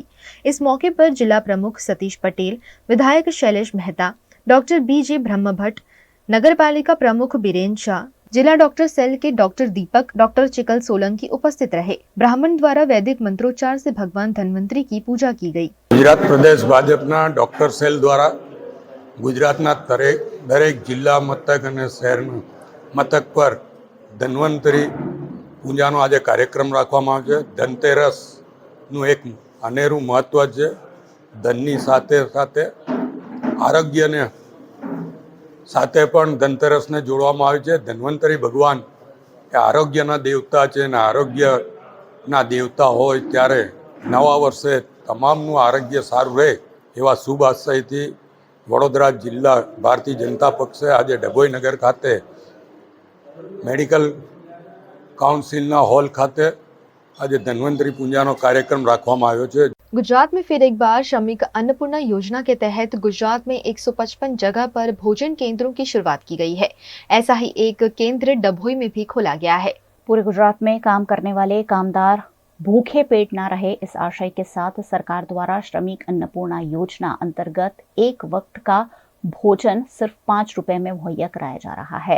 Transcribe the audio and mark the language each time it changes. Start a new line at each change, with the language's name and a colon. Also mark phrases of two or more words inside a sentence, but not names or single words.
Hindi: इस मौके पर जिला प्रमुख सतीश पटेल, विधायक शैलेश मेहता, डॉक्टर बीजे ब्रह्मभट्ट, नगर पालिका प्रमुख बीरेन शाह, जिला डॉक्टर सेल के डॉक्टर दीपक, डॉक्टर चिकल सोलंकी उपस्थित रहे। ब्राह्मण द्वारा वैदिक मंत्रोच्चार से भगवान धन्वंतरी की पूजा की गई।
Gujarati: ગુજરાત પ્રદેશ ભાજપા ડૉક્ટર સેલ દ્વારા ગુજરાતના દરેક જિલા મથક ઔર શહેર મથક પર ધન્વંતરી પૂજાનો આજ કાર્યક્રમ રાખવામાં આવ્યો છે। ધનતેરસનું એક અનેરૂ મહત્વ છે। ધનની સાથે સાથે આરોગ્યને સાથે પણ ધનતેરસને જોડવામાં આવે છે। ધન્વંતરી ભગવાન એ આરોગ્યના દેવતા છે ને આરોગ્યના દેવતા હોય ત્યારે નવા વર્ષે તમામનું આરોગ્ય સારું રહે એવા શુભ આશયથી વડોદરા જિલ્લા ભારતીય જનતા પક્ષે આજ ડભોઈ નગર ખાતે મેડિકલ કાઉંસિલના હૉલ ખાતે આજ ધન્વંતરી પૂજાનો કાર્યક્રમ રાખવામાં આવ્યો છે।
Hindi: गुजरात में फिर एक बार श्रमिक अन्नपूर्णा योजना के तहत गुजरात में 155 जगह पर भोजन केंद्रों की शुरुआत की गई है। ऐसा ही एक केंद्र डभोई में भी खोला गया है। पूरे गुजरात में काम करने वाले कामदार भूखे पेट ना रहे, इस आशय के साथ सरकार द्वारा श्रमिक अन्नपूर्णा योजना अंतर्गत एक वक्त का भोजन सिर्फ 5 रुपए में मुहैया कराया जा रहा है।